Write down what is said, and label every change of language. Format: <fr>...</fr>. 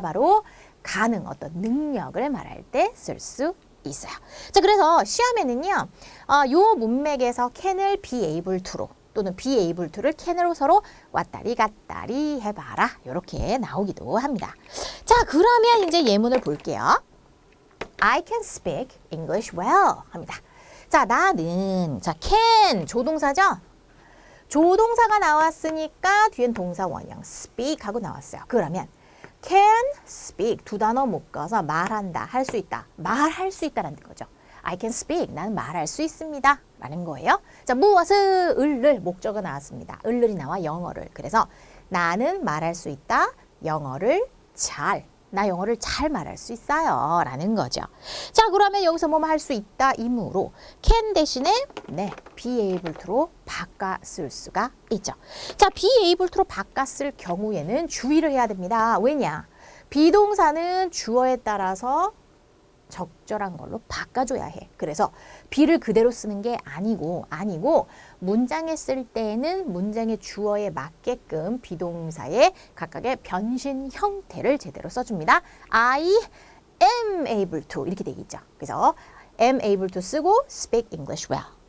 <ko>바로 가능, 어떤 능력을 말할 때 쓸 수 있어요. 자, 그래서 시험에는요. 요 문맥에서 can을 be able to로 또는 be able to를 can으로 서로 왔다리 갔다리 해봐라. 이렇게 나오기도 합니다. 자, 그러면 이제 예문을 볼게요.</ko> <en>I can speak English well</en> <ko>합니다. 자, 나는 자 can 조동사죠? 조동사가 나왔으니까 뒤엔 동사 원형 speak 하고 나왔어요. 그러면 can speak 두 단어 묶어서 말한다, 할 수 있다, 말할 수 있다라는 거죠.</ko> <en>I can speak</en> <ko>나는 말할 수 있습니다 라는 거예요. 자, 무엇을 을을 목적어 나왔습니다. 을을이 나와 영어를. 그래서 나는 말할 수 있다, 영어를 나 영어를 잘 말할 수 있어요 라는 거죠. 자, 그러면 여기서 뭐뭐 할 수 있다 이므로 can 대신에 be able to로 바꿔 쓸 수가 있죠. 자, be able to로 바꿔 쓸 경우에는 주의를 해야 됩니다. 왜냐? 비동사는 주어에 따라서 적절한 걸로 바꿔줘야 해. 그래서 be를 그대로 쓰는 게 아니고 문장에 쓸 때에는 문장의 주어에 맞게끔 비동사의 각각의 변신 형태를 제대로 써줍니다.</ko> <en>I am able to</en> <ko>이렇게 되겠죠. 그래서</ko> <en>am able to</en> <ko>쓰고</ko> <en>speak English well.</en>